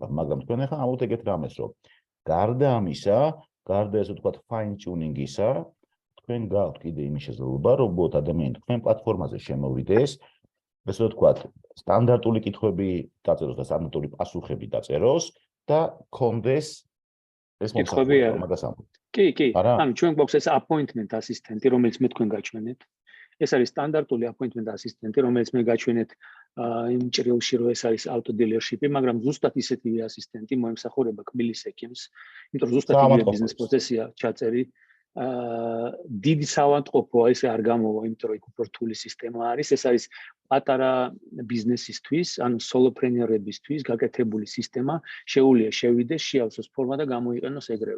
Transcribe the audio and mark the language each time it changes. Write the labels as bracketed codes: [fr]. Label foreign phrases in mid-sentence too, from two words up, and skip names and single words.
[ka] მაგრამ თქვენ ახლა ამბობთ ეგეთ რამეს, რომ გარდა ამისა, გარდა ესე ვთქვათ, [en] fine tuning- [ka] ისა, თქვენ გაქვთ კიდე იმის შესაძლებლობა, რომ ბოლოს ადამიანი თქვენ პლატფორმაზე შემოვიდეს, ესე ვთქვათ, სტანდარტული კითხვები დაწეროს და სტანდარტული პასუხები დაწეროს და კონდეს ეს მომსახურება მაგას ამბობთ. კი. ანუ ჩვენ გვაქვს ეს [en] appointment assistant- [ka] ი, რომელიც მე თქვენ გაჩვენეთ. ეს არის სტანდარტული [en] appointment assistant- [ka] ი, რომელიც მე გაჩვენეთ იმ ჭრილში, რომ ეს არის [en] auto dealership- [ka] ი, მაგრამ ზუსტად ისეთი ასისტენტი მოემსახურება კბილის ექიმს, იმიტომ რომ ზუსტად იგივე ბიზნეს პროცესია ჩაწერი. დიდი საავადმყოფოა, ესე არ გამოვა, იმიტომ რომ იქ უფრო რთული სისტემა არის. ეს არის პატარა ბიზნესისთვის, ანუ solopreneur-ებისთვის გაკეთებული სისტემა, შეუძლია შევიდეს, შეავსოს ფორმა და გამოიყენოს ეგრევე.